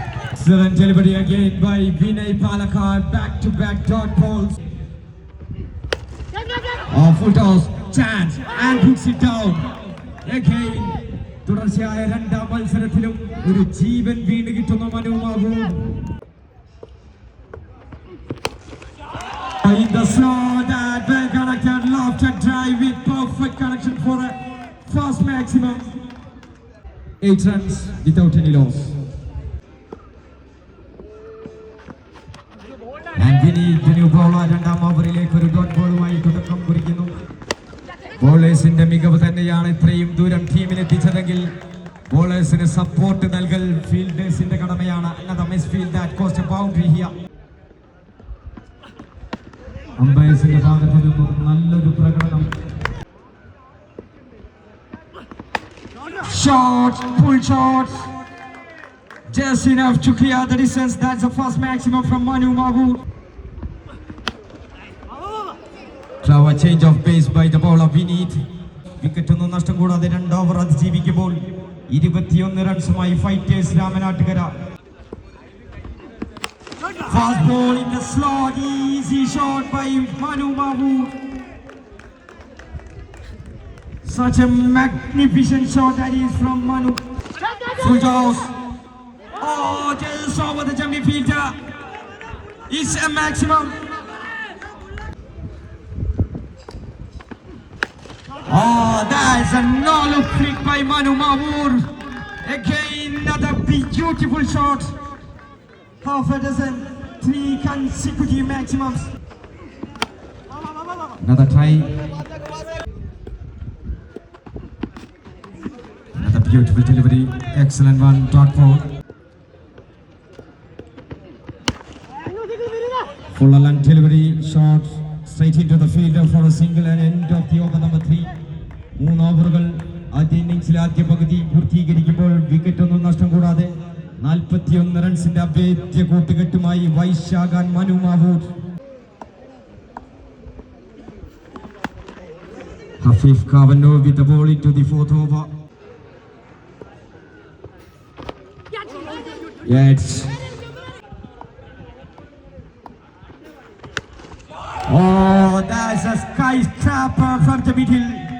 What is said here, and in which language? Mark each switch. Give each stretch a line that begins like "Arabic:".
English: Excellent delivery again by Vinay Palakkad. Back-to-back dot balls. Oh, full toss, chance and puts it down.
Malayalam: Again, തുടർച്ചയായ രണ്ടാം മത്സരത്തിലും ഒരു ജീവൻ വീണ് കിട്ടുന്ന മനുമാവു.
English: In the slot, that well connected lofted drive with perfect connection for a fast maximum. 8 runs without any loss. And we need the new bowler
Malayalam: രണ്ടാം ഓവറിലേക്ക് ഒരു dot ബോളുമായി തുടക്കം കുറിക്കുന്നു. ബോളേഴ്സിന്റെ മികവ് തന്നെയാണ് ഇത്രയും ദൂരം ടീമിലെത്തിച്ചതെങ്കിൽ ബോളേഴ്സിന് സപ്പോർട്ട് നൽകൽ ഫീൽഡേഴ്സിന്റെ കടമയാണ്.
English: Another misfield that caused a boundary here.
Malayalam: അമ്പയർസിന്റെ ഭാഗത്തു നിന്നും നല്ലൊരു പ്രകടനം.
English: Shots, pull shots, just enough to clear the distance. That's the first maximum from Manu Mavu. Clever change of pace by the bowler Vinit.
Malayalam: Wicket ഒന്നും നഷ്ടം കൂടാതെ 2 over അതിജീവിക്കുമ്പോൾ 21 റൺസുമായി fighters Ramanattukara.
English: Fast ball in the slot, easy shot by Manu Mavu. Such a magnificent shot that is from Manu. Full toss. Oh, just over the jumping fielder. It's a maximum. Oh, that's a no-look flick by Manu Mavu. Again, another beautiful shot. Half a dozen, 3 consecutive maximums. Another try. Another beautiful delivery. Excellent one. Dot ball. Full long delivery. Shot straight into the fielder for a single and end of the over number 3.
Malayalam: 3 ഓവറുകൾ ആദ്യ ഇന്നിംഗ്സിലെ ആദ്യ പകുതി പൂർത്തീകരിക്കുമ്പോൾ wicket ഒന്നും നഷ്ടം കൂടാതെ 41 റൺസിന്റെ അഭേദ്യ കൂട്ടുകെട്ടുമായി Vaishakh and Manu Mavoor.
English: Hafif Kavano with the ball into the 4th over. Yes. Oh, that's a skyscraper from the middle.